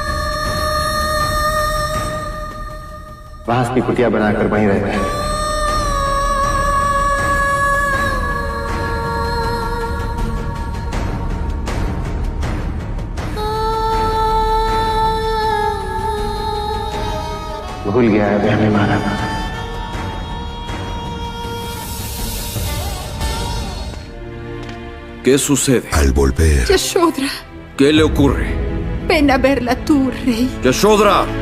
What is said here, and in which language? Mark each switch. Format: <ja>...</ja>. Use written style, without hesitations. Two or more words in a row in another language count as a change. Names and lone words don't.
<hi>बांस की कुटिया बनाकर वहीं रहता है। भूल गया है हमें महाराज।</hi> <es>¿Qué sucede? Al volver. Yashodhra. ¿Qué le ocurre? Ven a verla tú, rey. ¡Yashodhra!</es>